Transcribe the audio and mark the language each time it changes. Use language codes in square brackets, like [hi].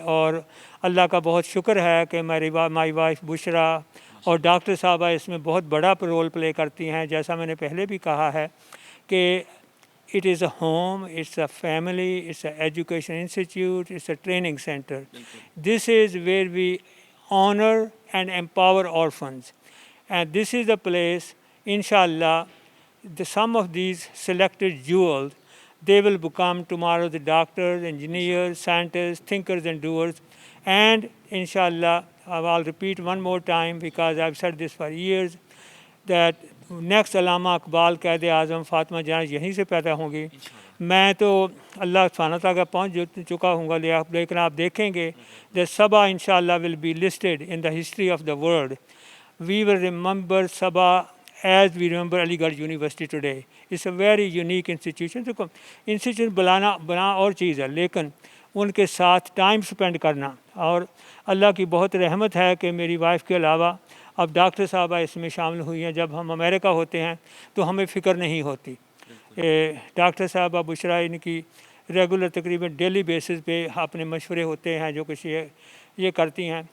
[ur] اور اللہ کا بہت شکر ہے کہ مائی وائف بشرا اور ڈاکٹر صاحبہ اس میں بہت بڑا رول پلے کرتی ہیں. جیسا میں نے پہلے بھی کہا ہے کہ [en] It is a home, it's a family, it's a education institute, it's a training centre. This is where we honor and empower orphans, and this is the place, inshallah, some of these selected jewels, they will become tomorrow the doctors, engineers, scientists, thinkers and doers. And inshallah, I'll repeat one more time because I've said this for years, that next Allama Iqbal Quaid Azam Fatima Jinnah [ur] یہیں سے پیدا ہوں گی. میں تو اللہ سبحانہ تعالیٰ کا پہنچ چکا ہوں گا، لیکن آپ دیکھیں گے [en] that Sabha inshallah will be listed in the history of the world. We will remember Sabha as we remember Aligarh University today. It's a very unique institution. [ur] تو انسٹیٹیوشن بنا اور چیز ہے، لیکن ان کے ساتھ ٹائم سپینڈ کرنا. اور اللہ کی بہت رحمت ہے کہ میری وائف کے علاوہ اب ڈاکٹر صاحبہ اس میں شامل ہوئی ہیں. جب ہم امریکہ ہوتے ہیں تو ہمیں فکر نہیں ہوتی. ڈاکٹر صاحبہ بشرا ان کی ریگولر تقریباً ڈیلی بیسس پہ اپنے مشورے ہوتے ہیں جو کچھ یہ کرتی ہیں.